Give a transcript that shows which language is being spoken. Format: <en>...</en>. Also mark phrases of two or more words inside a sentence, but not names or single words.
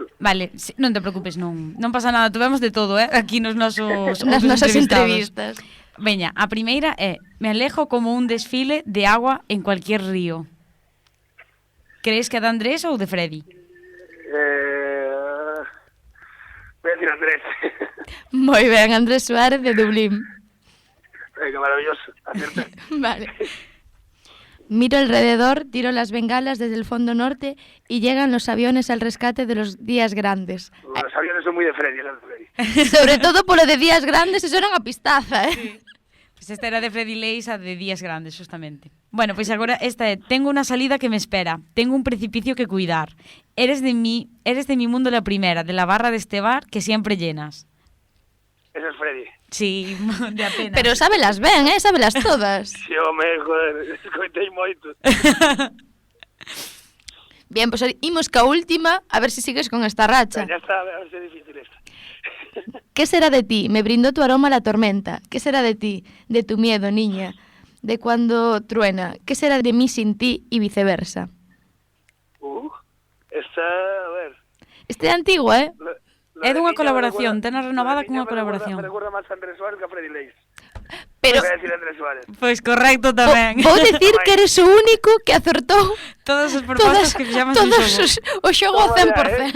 <gl>Vale, non te preocupes, non pasa nada, tuvemos de todo, aquí nos nosos nas nosas entrevistas. Veña, a primeira é:</gl> <es>me alejo como un desfile de agua en cualquier río.</es> <gl>Crees que é de Andrés ou de Freddy?</gl> <es>Voy a decir Andrés.</es> <gl>Moi ben, Andrés Suárez de Dublín.</gl> <es>Venga, maravilloso, acierta. Vale. Miro alrededor, tiro las bengalas desde el fondo norte y llegan los aviones al rescate de los días grandes. Los aviones son muy de Freddy, ¿no? Freddy. Sobre todo por lo de días grandes, eso</es> <gl>era unha pistaza,</gl> <es>Sí. Pues esta era de Freddy Leis, a de días grandes, justamente. Bueno, pues</es> <gl>agora esta é:</gl> <es>tengo una salida que me espera, tengo un precipicio que cuidar. Eres de mi mundo la primera, de la barra de este bar que siempre llenas. Ese es Freddy. Sí, de apenas.</es> <gl>Pero sábelas ben, sábelas todas. Sí, home, joder, escoitei moito. Bien, pues imos ca última,</gl> <es>a ver si sigues con esta racha. Ya está, a ver si es difícil esto. ¿Qué será de ti? Me brindó tu aroma la tormenta. ¿Qué será de ti? De tu miedo, niña. De cuando truena. ¿Qué será de mí sin ti? Y viceversa. Esta, a ver.</es> <gl>Este é antigo, É dunha colaboración, tena renovada cunha colaboración.</gl> <es>Me recuerda máis a Andrés Suárez que a Freddy Leis. Pero Voy a decir Andrés Suárez.</es> <gl>Pois correcto tamén. vou decir que eres o único que acertou Todas as propostas que fixamos en xogo. O xogo ao 100%.</gl>